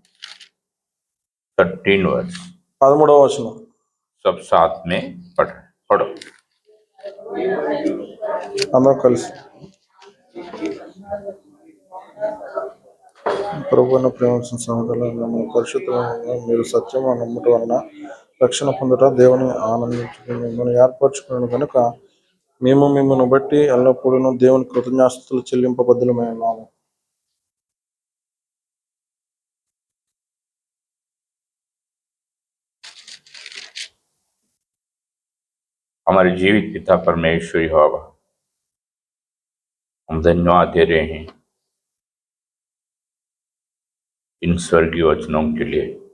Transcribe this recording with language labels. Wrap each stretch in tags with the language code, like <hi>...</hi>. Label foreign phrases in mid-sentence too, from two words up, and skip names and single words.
<en>13 verse.</en> <te>13వ వచనం.</te> <hi>सब साथ में पढ़ो.</hi> <te>అందరం కలిసి. ప్రభువును ప్రేమించిన సహోదరులారా, మన పరిశుద్ధమైన మీరు సత్యం నమ్ముట వలన రక్షణ పొందుట దేవుని ఆనందించుకుని మిమ్మల్ని ఏర్పరచుకున్నాను కనుక మేము మిమ్మల్ని బట్టి ఎల్లప్పుడూ దేవుని కృతజ్ఞాస్తులు చెల్లింపబద్ధులమై ఉన్నాము.</te> <hi>हमारे जीवित पिता परमेश्वर यहोवा, हम धन्यवाद दे रहे हैं इन स्वर्गीय वचनों के लिए.</hi>